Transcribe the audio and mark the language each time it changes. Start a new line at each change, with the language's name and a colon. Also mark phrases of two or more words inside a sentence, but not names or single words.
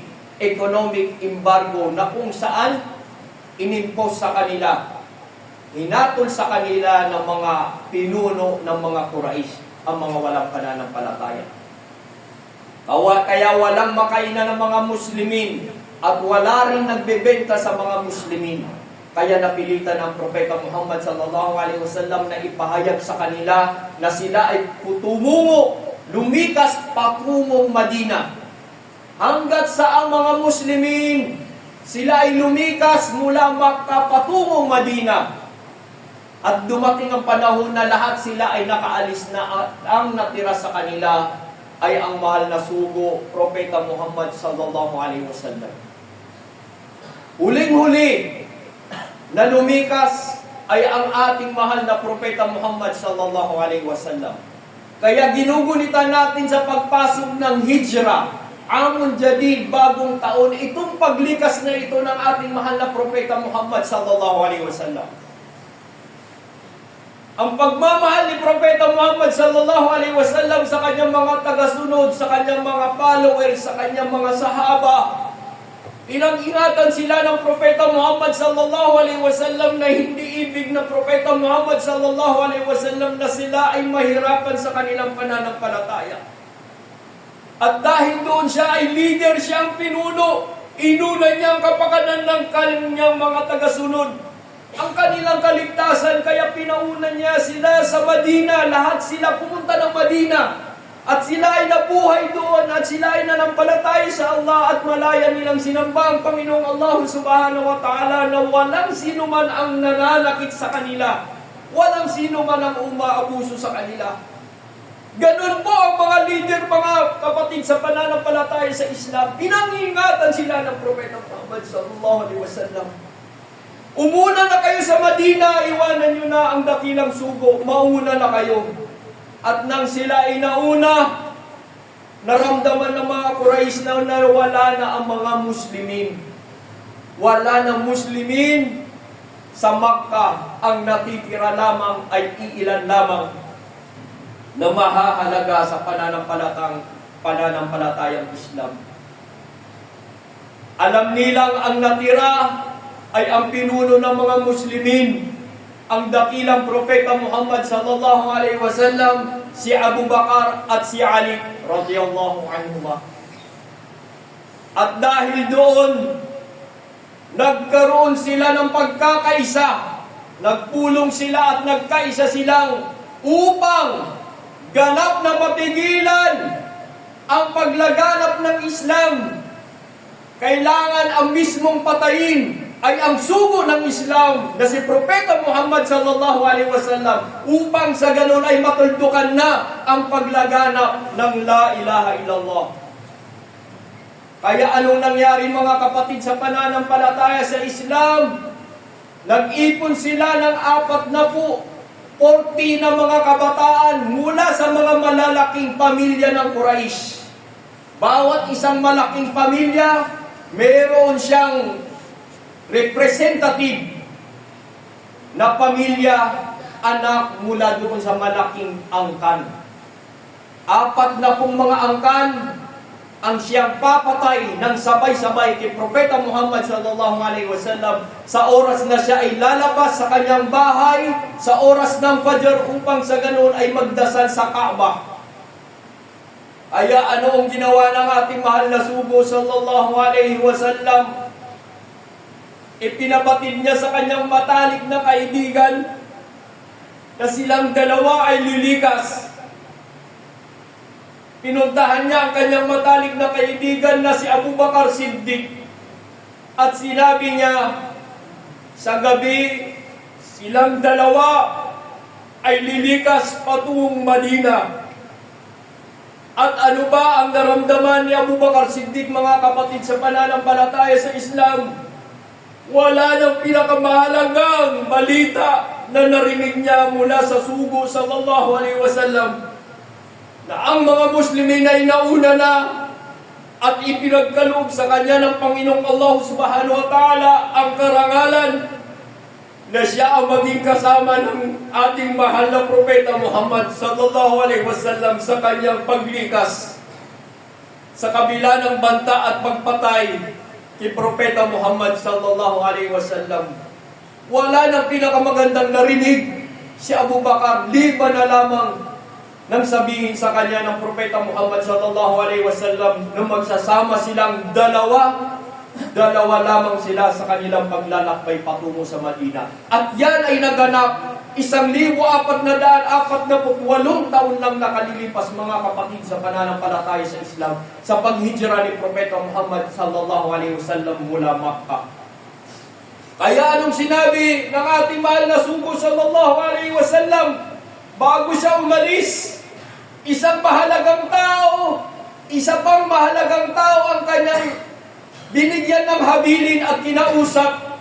English: Economic embargo
Filipino: na kung saan inimpose sa kanila hinatol sa kanila ng mga pinuno ng mga Quraysh, ang mga walang pananampalataya. Kaya walang makainan ng mga Muslimin at wala rin nagbebenta sa mga Muslimin. Kaya napilitan ng Propeta Muhammad
Arabic: صلى الله عليه وسلم
Filipino: na ipahayag sa kanila na sila ay lumikas patungong Madina. Hanggat sa ang mga Muslimin, sila ay lumikas mula Makkah patungong Madina. At dumating ang panahon na lahat sila ay nakaalis na, at ang natira sa kanila ay ang mahal na sugo, Propeta Muhammad
Arabic: صلى الله عليه وسلم.
Filipino: Huling-huli na lumikas ay ang ating mahal na Propeta Muhammad
Arabic: صلى الله عليه وسلم.
Filipino: Kaya ginugunita natin sa pagpasok ng Hijrah,
Arabic: عام جديد,
Filipino: bagong taon, itong paglikas na ito ng ating mahal na Propeta Muhammad
Arabic: صلى الله عليه وسلم.
Filipino: Ang pagmamahal ni Propeta Muhammad
Arabic: صلى الله عليه وسلم
Filipino: sa kanyang mga tagasunod, sa kanyang mga followers, sa kanyang mga sahaba, pinag-ingatan sila ng Propeta Muhammad
Arabic: صلى الله عليه وسلم
Filipino: na hindi ibig ng Propeta Muhammad
Arabic: صلى الله عليه وسلم
Filipino: na sila ay mahirapan sa kanilang pananampalataya. At dahil doon siya ay leader, siya ang pinuno, inuna niya ang kapakanan ng kanyang mga tagasunod, ang kanilang kaligtasan, kaya pinauna niya sila sa Madina. Lahat sila pumunta ng Madina. At sila ay nabuhay doon at sila ay nanampalataya sa Allah at malaya nilang sinamba ang Panginoong Allah
Arabic: سبحانه وتعالى
Filipino: na walang sino man ang nananakit sa kanila. Walang sino man ang umaabuso sa kanila. Ganun po ang mga leader, mga kapatid sa pananampalataya sa Islam. Pinangingatan sila ng Propeta Muhammad
Arabic: صلى الله عليه وسلم.
Filipino: Umuna na kayo sa Madina, iwanan nyo na ang dakilang sugo, mauna na kayo. At nang sila ay nauna, naramdaman ng mga Quraysh na wala na ang mga Muslimin. Wala na Muslimin sa Makkah, ang natitira lamang ay iilan lamang na mahahalaga sa pananampalatayang Islam. Alam nilang ang natira ay ang pinuno ng mga Muslimin, ang dakilang Propeta Muhammad
Arabic: صلى الله عليه وسلم,
Filipino: si Abu Bakar at si Ali
Arabic: رضي الله عنهما.
Filipino: At dahil doon, nagkaroon sila ng pagkakaisa, nagpulong sila at nagkaisa silang upang ganap na mapigilan ang paglaganap ng Islam. Kailangan ang mismong patayin ay ang sugo ng Islam na si Propeta Muhammad
Arabic: صلى الله عليه وسلم
Filipino: upang sa ganun ay matuldukan na ang paglaganap ng
Arabic: لا إله إلا الله.
Filipino: Kaya anong nangyari mga kapatid sa pananampalataya sa Islam? Nag-ipon sila ng 40 na mga kabataan mula sa mga malalaking pamilya ng Quraysh. Bawat isang malaking pamilya, meron siyang representative na pamilya, anak mula doon sa malaking angkan. 40 mga angkan ang siyang papatay ng sabay-sabay kay Propeta Muhammad
Arabic: صلى الله عليه وسلم
Filipino: sa oras na siya ay lalabas sa kanyang bahay, sa oras ng Fajr upang sa ganoon ay magdasal sa Kaaba. Kaya ano ang ginawa ng ating mahal na sugo
Arabic: صلى الله عليه وسلم?
Filipino: Ipinabatid niya sa kanyang matalik na kaibigan na silang dalawa ay lilikas. Pinuntahan niya ang kanyang matalik na kaibigan na si Abu Bakar Siddiq at sinabi niya, sa gabi, silang dalawa ay lilikas patungong Madina. At ano ba ang naramdaman ni Abu Bakar Siddiq, mga kapatid sa pananampalataya sa Islam? Wala nang pinakamahalagang balita na narinig niya mula sa sugo
Arabic: صلى الله عليه وسلم
Filipino: na ang mga Muslimin ay nauna na at ipinagkaloob sa kanya ng Panginoong Allah
Arabic: سبحانه وتعالى
Filipino: ang karangalan na siya ang maging kasama ng ating mahal na Propeta Muhammad
Arabic: صلى الله عليه وسلم
Filipino: sa kanyang paglikas sa kabila ng banta at pagpatay kay Propeta Muhammad
Arabic: صلى الله عليه وسلم.
Filipino: Wala nang pinakamagandang narinig si Abu Bakar, liban na lamang nang sabihin sa kanya ng Propeta Muhammad
Arabic: صلى الله عليه وسلم
Filipino: nung magsasama silang dalawa lamang sila sa kanilang paglalakbay patungo sa Madina. At yan ay naganap 1,448 taon lang nakalilipas, mga kapatid, sa pananampalataya sa Islam, sa paghijra ni Propeta Muhammad
Arabic: صلى الله عليه وسلم
Filipino: mula Makkah. Kaya anong sinabi ng ating mahal na sugo
Arabic: صلى الله عليه وسلم
Filipino: bago siya umalis? Isa pang mahalagang tao ang kanyang binigyan ng habilin at kinausap.